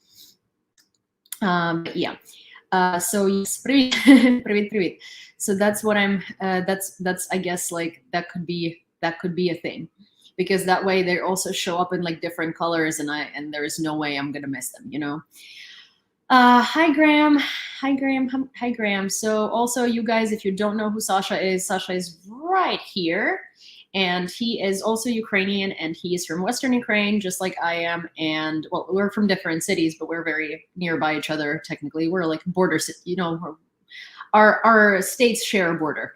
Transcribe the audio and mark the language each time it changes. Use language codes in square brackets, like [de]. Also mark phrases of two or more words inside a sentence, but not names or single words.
[en] Yeah. So yes, [ru] привет, привет. [en] So that's what I'm. That's I guess like that could be a thing, because that way they also show up in like different colors, and there is no way I'm gonna miss them. Hi Graham. Hi Graham. So also, you guys, if you don't know who Sasha is right here. And he is also Ukrainian, and he is from Western Ukraine, just like I am. And well, we're from different cities, but we're very nearby each other. Technically, we're like border, our states share a border.